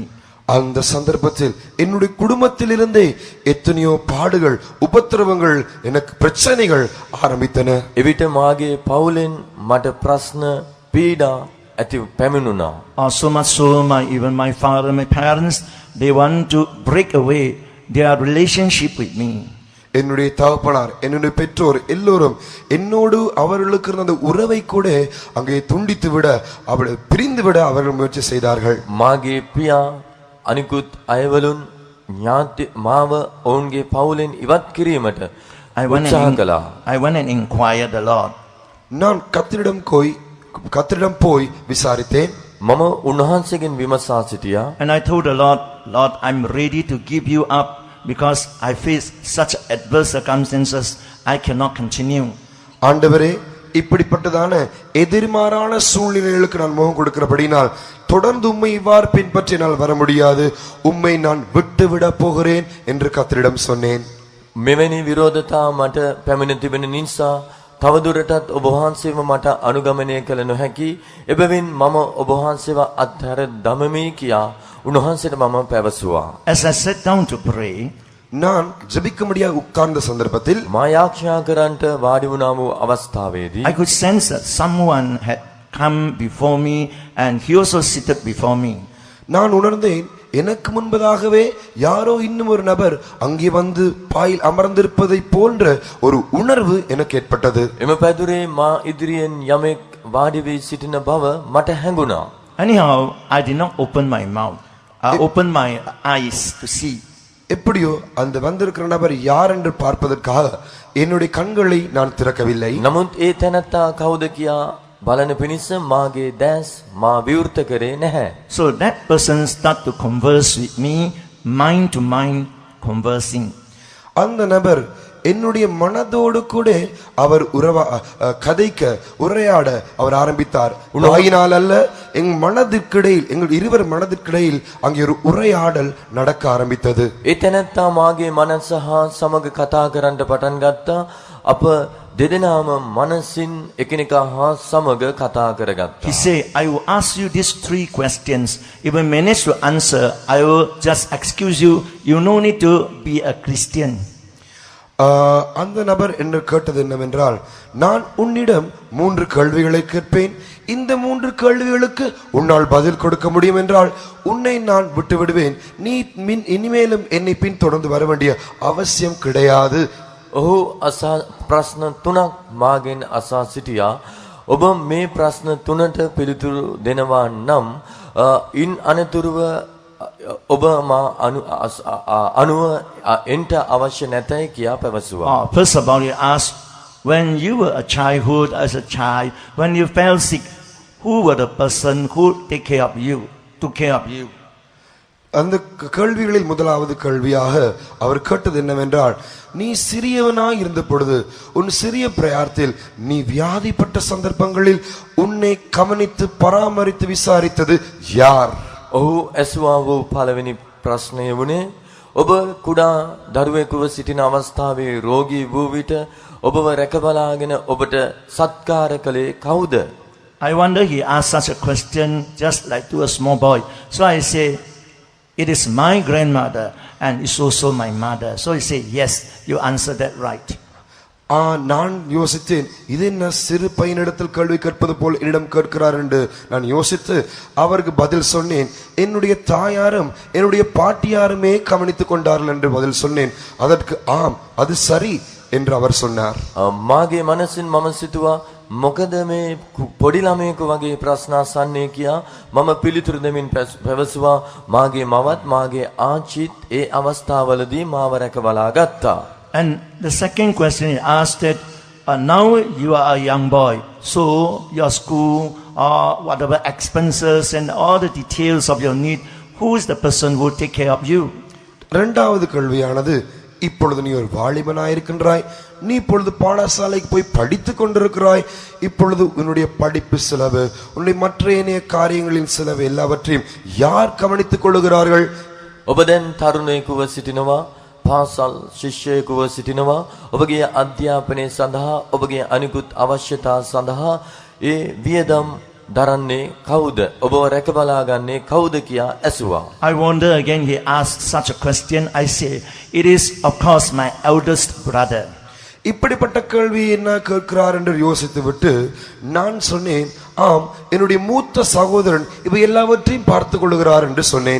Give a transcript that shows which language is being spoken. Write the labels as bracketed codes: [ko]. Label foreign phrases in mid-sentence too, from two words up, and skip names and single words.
[ta] அந்த சந்தர்ப்பத்தில் என்னுடைய குடும்பத்திலிருந்தே எத்தனையோ பாடுகள் உபத்திரவங்கள் எனக்கு பிரச்சனைகள் ஆரம்பித்தன. [si] එවිට මාගේ පවුලෙන් මට ප්‍රශ්න පීඩා ඇති පැමිණුණා. [en] So much so, even my father and my parents, they want to break away their relationship with me. [ta] என்னுடைய தகப்பனார் என்னுடைய பெற்றோர் எல்லோரும் என்னோடு அவர்களுக்கு இருந்த உறவை கூட அங்கே துண்டித்து விட அவளை பிரிந்து விட அவர்கள் முயற்சி செய்தார்கள். [si] මාගේ පියා අනිකුත් අයවලුන් ඥාති මාව ඔවුන්ගේ පවුලෙන් ඉවත් කිරීමට උත්සාහ කළා. [en] I went and inquired the Lord. [ta] நான் கர்த்தரிடம் போய் விசாரித்தேன். [si] මම උන්වහන්සේගෙන් විමසා සිටියා. [en] And I told the Lord, Lord, I'm ready to give you up because I face such adverse circumstances, I cannot continue. [ta] ஆண்டவரே, இப்படிப்பட்டதான எதிர்மாறான சூழ்நிலைகளுக்கு நான் முகம் கொடுக்கிறபடினால் தொடர்ந்து உம்மை இவ்வாறு பின்பற்றி என்னால் வர முடியாது, உம்மை நான் விட்டுவிட போகிறேன் என்று கர்த்தரிடம் சொன்னேன். [si] මෙවැනි විරෝධතා මට පැමිණ තිබෙන නිසා තවදුරටත් ඔබ වහන්සේව මට අනුගමනය කළ නොහැකි. එබැවින් මම ඔබ වහන්සේව අත්හැර දමමි කියා උන්වහන්සේට මම පැවසුවා. [en] As I sat down to pray, [ta] நான் ஜெபிக்கும்படியாக உட்கார்ந்த சந்தர்ப்பத்தில் [si] මා යාඥා කරන්නට වාඩි වුණා වූ අවස්ථාවේදී [en] I could sense that someone had come before me and he also seated before me. [ta] நான் உணர்ந்தேன், எனக்கு முன்பதாகவே யாரோ இன்னும் ஒரு நபர் அங்கே வந்து பாயில் அமர்ந்திருப்பதை போன்ற ஒரு உணர்வு எனக்கு ஏற்பட்டது. [si] එම පැදුරේ මා ඉදිරියෙන් යමෙක් වාඩි වී සිටින බව මට හැඟුණා. [en] Anyhow, I did not open my mouth. I opened my eyes to see. [ta] எப்படியோ அந்த வந்திருக்கிற நபர் யார் என்று பார்ப்பதற்காக என்னுடைய கண்களை நான் திறக்கவில்லை. [si] නමුත් ඒ තැනැත්තා කවුද කියා බලන පිණිස මාගේ දැස් මා විවෘත කරේ නැහැ. [en] So that person started to converse with me, mind to mind conversing. [ta] அந்த நபர் என்னுடைய மனதோடு கூட அவர் கதைக்க உரையாட அவர் ஆரம்பித்தார். வாயினால் அல்ல, எங்கள் இருவர் மனதிற்கிடையில் அங்கே ஒரு உரையாடல் நடக்க ஆரம்பித்தது. [si] ඒ තැනැත්තා මාගේ මනස හා සමග කතා කරන්නට පටන් ගත්තා. අප දෙදෙනාම මනසින් එකිනෙකා හා සමග කතා කරගත්තා. [en] He said, I will ask you these 3 questions. If I manage to answer, I will just excuse you. You no need to be a Christian. [ta] அந்த நபர் என்று கேட்டது என்னவென்றால், நான் உன்னிடம் 3 கேள்விகளை கேட்பேன். இந்த 3 கேள்விகளுக்கு உன்னால் பதில் கொடுக்க முடியும் என்றால் உன்னை நான் விட்டு விடுவேன். நீ இனிமேலும் என்னை பின் தொடர்ந்து வர வேண்டிய அவசியம் கிடையாது. [si] ඔහු ප්‍රශ්න 3ක් මාගෙන් අසා සිටියා. ඔබ මේ ප්‍රශ්න 3ට පිළිතුරු දෙනවා නම් ඉන් අනතුරුව ඔබ මා අනුව එන්ට අවශ්‍ය නැතයි කියා පැවසුවා. [en] First of all, he asked, when you were a childhood, as a child, when you fell sick, who were the person who take care of you? took care of you. [ta] அந்த கேள்விகளில் முதலாவது கேள்வியாக அவர் கேட்டது என்னவென்றால், நீ சிறியவனாய் இருந்த பொழுது உன் சிறிய பிரயாத்தில் நீ வியாதிப்பட்ட சந்தர்ப்பங்களில் உன்னை கவனித்து பராமரித்து விசாரித்தது யார்? [si] ඔහු ඇසුවා වූ පළවෙනි ප්‍රශ්නය වුණේ ඔබ කුඩා දරුවෙකුව සිටින අවස්ථාවේ රෝගී වූ විට ඔබව රැකබලාගෙන ඔබට සත්කාර කළේ කවුද? [en] I wonder he asked such a question just like to a small boy. So I say, it is my grandmother and it's also my mother. So he said, yes, you answered that right. [ta] நான் யோசித்தேன், இது என்ன சிறு பையனிடத்தில் கேள்வி கேட்பது போல் என்னிடம் கேட்கிறார் என்று நான் யோசித்து அவருக்கு பதில் சொன்னேன். என்னுடைய தாயாரும் என்னுடைய பாட்டியாருமே கவனித்துக் கொண்டார்கள் என்று பதில் சொன்னேன். அதற்கு ஆம், அது சரி என்று அவர் சொன்னார். [si] මාගේ මනසින් මම සිතුවා මොකද මේ පොඩි ළමයෙකු වගේ ප්‍රශ්න අසන්නේ කියා මම පිළිතුරු දෙමින් පැවසුවා මාගේ මවත් මාගේ ආච්චිත් ඒ අවස්ථාවලදී මාව රැකබලා ගත්තා. [en] And the second question he asked that, now you are a young boy, so your school or whatever expenses and all the details of your need, who is the person who will take care of you? [ta] இரண்டாவது கேள்வியானது, இப்பொழுது நீ ஒரு வாலிபனாயிருக்கின்றாய், நீ இப்பொழுது பாடசாலைக்கு போய் படித்துக் கொண்டிருக்கிறாய், இப்பொழுது உன்னுடைய படிப்பு செலவு, உன்னுடைய மற்ற ஏனைய காரியங்களின் செலவு எல்லாவற்றையும் யார் கவனித்துக் கொள்ளுகிறார்கள்? [si] ඔබ දැන් තරුණයෙකුව සිටිනවා, පාසල් ශිෂ්‍යයෙකුව සිටිනවා, ඔබගේ අධ්‍යාපනය සඳහා ඔබගේ අනිකුත් අවශ්‍යතා සඳහා ඒ වියදම් දරන්නේ කවුද? ඔබව රැකබලා ගන්නේ කවුද කියා ඇසුවා. [en] I wonder again he asked such a question. I say, it is of course my eldest brother. [ta] இப்படிப்பட்ட கேள்வி என்ன கேட்கிறார் என்று யோசித்து விட்டு நான் சொன்னேன், ஆம், என்னுடைய மூத்த சகோதரன் இவை எல்லாவற்றையும் பார்த்துக் கொள்கிறார் என்று சொன்னேன்.